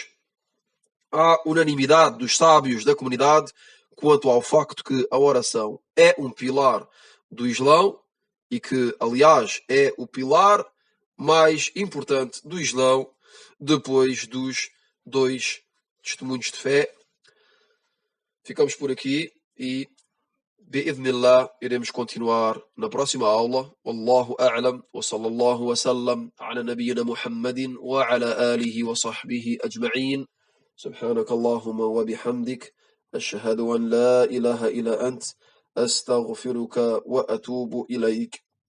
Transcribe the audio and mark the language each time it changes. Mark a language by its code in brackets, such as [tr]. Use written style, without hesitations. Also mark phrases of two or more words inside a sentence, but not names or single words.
[pt] Há unanimidade dos sábios da comunidade quanto ao facto que a oração é um pilar do Islão, e que, aliás, é o pilar mais importante do Islão, depois dos 2 testemunhos de fé. Ficamos por aqui e, bi'idhnillah, iremos continuar na próxima aula. [ar] والله أعلم، وصلى الله وسلم على نبينا محمد وعلى آله وصحبه أجمعين. سبحانك اللهم وبحمدك أشهد أن لا إله إلا أنت أستغفرك وأتوب إليك.